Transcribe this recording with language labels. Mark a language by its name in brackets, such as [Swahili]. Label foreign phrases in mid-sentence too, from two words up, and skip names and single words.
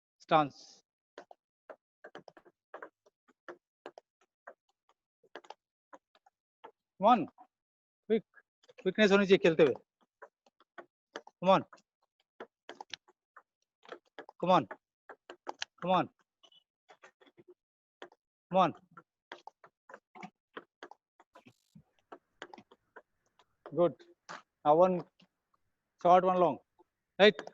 [English] stance. Come on, quickness [Hindi] होनी चाहिए खेलते हुए. [English] Come on, come on, come on, come on. Good. Now one short, one long. Right.